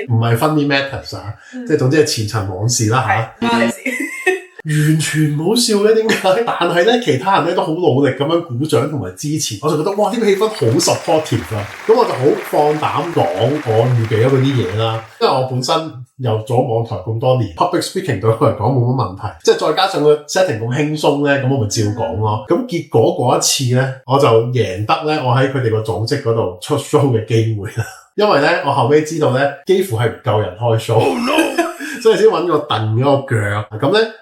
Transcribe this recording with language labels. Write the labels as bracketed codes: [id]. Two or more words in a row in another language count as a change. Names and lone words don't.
[yue] 唔係 Funny Matters 啊，即係總之係前塵往事啦嚇。完全唔好笑嘅，點解？但係咧，其他人咧都好努力咁樣鼓掌同埋支持，我就覺得哇，呢個氣氛好 supportive 啊！咁我就好放膽講我預備咗嗰啲嘢啦。因為我本身又做網台咁多年 ， [en] public speaking [yue] 對我嚟講冇乜問題。即係再加上個 setting 咁輕鬆咧，咁我咪照講咯。咁結果嗰一次咧，我就贏得咧我喺佢哋個組織嗰度出 show 嘅機會啦。因為咧，我後尾知道咧，幾乎係唔夠人開 show， 所以先揾個蹬咗個腳。咁咧。